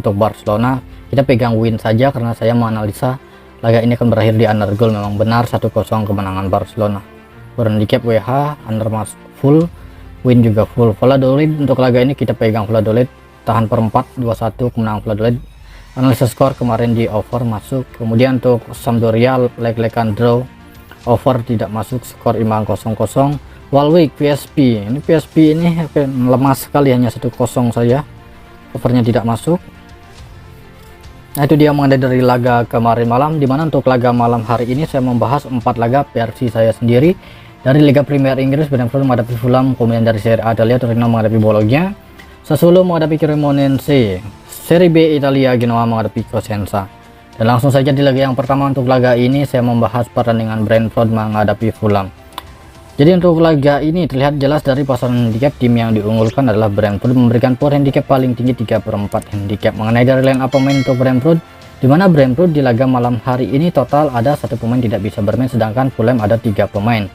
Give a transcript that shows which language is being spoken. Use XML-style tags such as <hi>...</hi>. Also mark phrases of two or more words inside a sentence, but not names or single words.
<id>Untuk Barcelona kita pegang win saja karena saya menganalisa laga ini akan berakhir di</id> <en>under goal.</en> <id>Memang benar 1-0 kemenangan Barcelona. Berhandicap WH under masuk full, win juga full. Valladolid untuk laga ini kita pegang Valladolid, tahan per 4 2-1 kemenangan Valladolid. Analisa skor kemarin di over masuk. Kemudian untuk Sampdoria leg-legan draw, over tidak masuk, skor imbang 0-0. Walwick PSP, ini PSP ini lemah sekali, hanya 1-0 saja, overnya tidak masuk. Nah, itu dia mengenai dari laga kemarin malam, dimana untuk laga malam hari ini saya membahas 4 laga versi saya sendiri. Dari Liga Premier Inggris, Brentford menghadapi Fulham. Kemudian dari Serie A Italia, Torino menghadapi Bologna, Sassuolo menghadapi Cremonense, Serie B Italia, Genoa menghadapi Cosenza. Dan langsung saja di laga yang pertama, untuk laga ini saya membahas pertandingan Brentford menghadapi Fulham. Jadi untuk laga ini terlihat jelas dari pasaran handicap, tim yang diunggulkan adalah Brentford, memberikan</id> <en>power handicap</en> <id>paling tinggi 3/4 handicap. Mengenai dari</id> <en>line up</en> <id>pemain untuk Brentford, di mana Brentford di laga malam hari ini total ada 1 pemain tidak bisa bermain, sedangkan Fulham ada 3 pemain.</id>